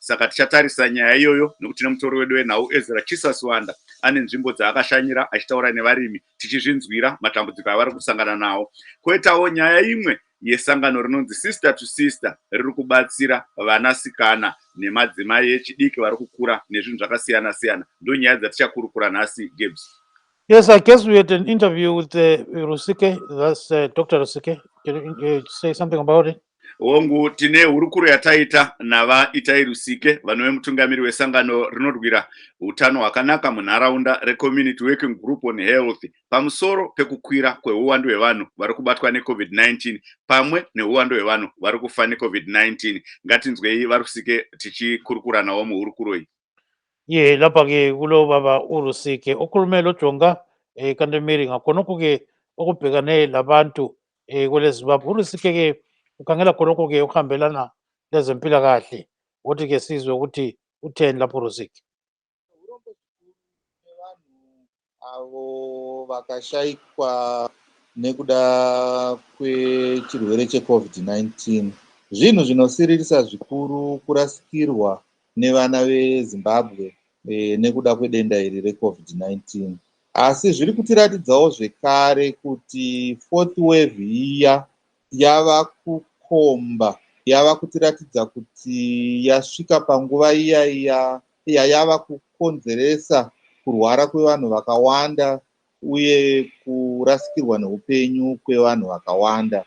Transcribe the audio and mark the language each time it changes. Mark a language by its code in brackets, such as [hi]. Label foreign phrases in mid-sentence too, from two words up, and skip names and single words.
[sn] Saka tichatarisa nyaya iyoyo nekuti nemutori wedu wenhau Ezra Chisaswanda ane nzvimbo dzaakashanyira achitaura nevarimi tichizvinzwira matambudziko avari kusangana nawo. Koitawo nyaya imwe yesangano rinonzi Sister to Sister riri kubatsira vanasikana nemadzimai echidiki vari kukura nezvinhu zvakasiyana siyana. Ndo nyaya dzatichakurukura nhasi, Gibbs. [en] Yes, I guess we had an interview with Rusike. That's Dr. Rusike. Can you say something about it? [sn] Hongu tine hurukuro yataita navaItai Rusike vanove mutungamiri wesangano rinorwira utano hwakanaka munharaunda reCommunity Working Group on Health pamusoro pekukwira kweuwandu hwevanhu vari kubatwa neCovid-19 pamwe neuwandu hwevanhu vari kufa neCovid-19. Ngatinzwei vaRusike tichikurukura navo muhurukuro iyi. [nd] Ye lapha ke kulo baba uRusike okhulumela ojonga kantemiri ngakhonokho ke okubhekane labantu kwele Zimbabwe. uRusike ke ukhangela khonokho ke okuhambelana lezempilakahle. Wothi ke sizwe ukuthi utheni lapho uRusike. [sn] Avo vakashayikwa nekuda kwechirwere cheCovid-19 zvinhu zvinosiririsa zvikuru kurasikirwa nevana veZimbabwe nekuda kwedenda iri reCovid-19, asi zviri kutiratidzawo zvekare kuti [en] fourth wave [sn] iya yava kukomba, yava kutiratidza kuti yasvika panguva iya yava kukonzeresa kurwara kwevanhu vakawanda uye kurasikirwa neupenyu kwevanhu vakawanda.